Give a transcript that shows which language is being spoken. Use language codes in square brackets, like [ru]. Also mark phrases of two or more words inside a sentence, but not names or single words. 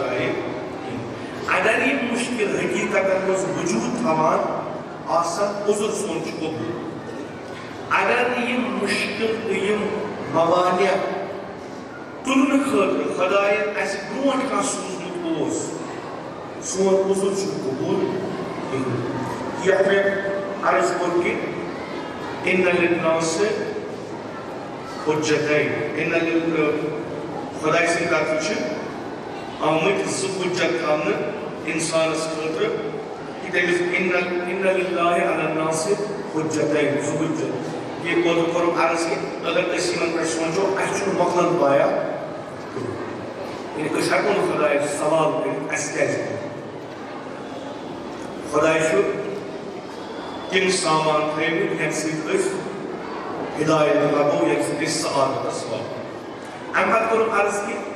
[ks] جایہِ کِہیٖنۍ اگر یہِ مُشکِل حقیٖقتن منٛز وجوٗد تھاوان آسان عُذر سون چھُ قبوٗل اگر نہٕ یِم مُشکِل تہٕ یِم موانع تُلنہٕ خٲطرٕ خۄداین اَسہِ برونٛٹھ کانٛہہ سوٗزمُت اوس سون عُذر چھُنہٕ قبوٗل کِہیٖنۍ یتھ مےٚ عرض کوٚر کہِ [ar] اِنَّ لِلنَّاسِ [ks] حجتین خدای سٕنٛدِ طرفہٕ چھِ آمٕتۍ زٕ حجت تھاونہٕ اِنسانس خٲطرٕ کہ تٔمِس [ar] اِنَّ لِلَّهِ عَلَى النَّاسِ [ks] حجتین زٕ حجت یہ اوترٕ کوٚرُم عرض کہ اگر أسۍ یِمن پٮ۪ٹھ سونٛچو اَسہِ چھُنہٕ مۄکلان پایا یعنی أسۍ ہٮ۪کو نہٕ خۄدایس سوال کٔرِتھ اَسہِ کیٛازِ کوٚر خۄداے چھُ تِم سامان تھٲیمٕتۍ ییٚمہِ سۭتۍ أسۍ ہدایت لبو ییٚمہِ سۭتۍ أسۍ سعادتس واتو اَمہِ پتہٕ کوٚرُم عرض کہ